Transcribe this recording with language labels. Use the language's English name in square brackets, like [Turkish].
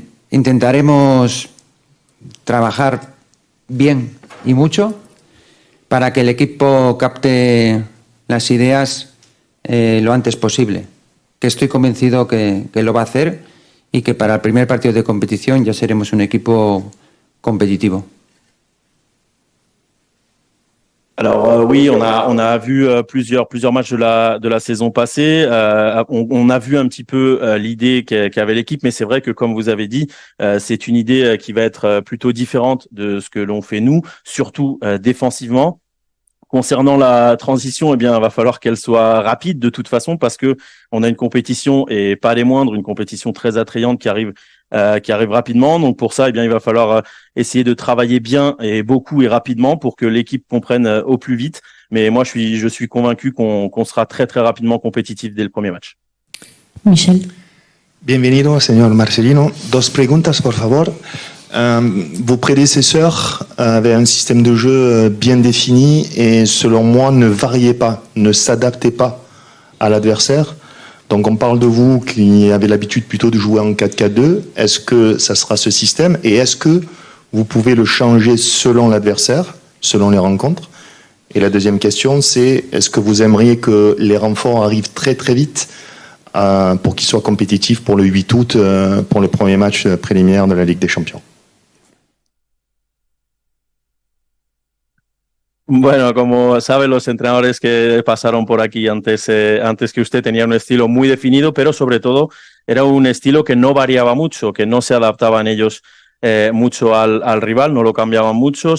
[Spanish] Intentaremos trabajar bien y mucho para que el equipo capte las ideas lo antes posible, que estoy convencido que lo va a hacer y que para el primer partido de competición ya seremos un equipo competitivo. [French] Alors oui, on a vu plusieurs matchs de la saison passée. On a vu un petit peu l'idée qu'avait l'équipe, mais c'est vrai que comme vous avez dit, c'est une idée qui va être plutôt différente de ce que l'on fait nous, surtout défensivement. Concernant la transition, eh bien, il va falloir qu'elle soit rapide de toute façon parce que on a une compétition et pas les moindres, une compétition très attrayante qui arrive rapidement. Donc pour ça, eh bien, il va falloir essayer de travailler bien et beaucoup et rapidement pour que l'équipe comprenne au plus vite. Mais moi, je suis convaincu qu'on sera très très rapidement compétitif dès le premier match. Michel. [Spanish] Bienvenido, señor Marcelino. Dos preguntas, por favor. [French] Vos prédécesseurs avaient un système de jeu bien défini et selon moi ne variait pas, ne s'adaptait pas à l'adversaire. Donc on parle de vous qui avez l'habitude plutôt de jouer en 4-4-2. Est-ce que ça sera ce système et est-ce que vous pouvez le changer selon l'adversaire, selon les rencontres? Et la deuxième question, c'est est-ce que vous aimeriez que les renforts arrivent très très vite pour qu'ils soient compétitifs pour le 8 août, pour le premier match préliminaire de la Ligue des Champions? [Spanish] Bueno, como saben los entrenadores que pasaron por aquí antes que usted, tenía un estilo muy definido, pero sobre todo era un estilo que no variaba mucho, que no se adaptaban ellos mucho al rival, no lo cambiaban mucho.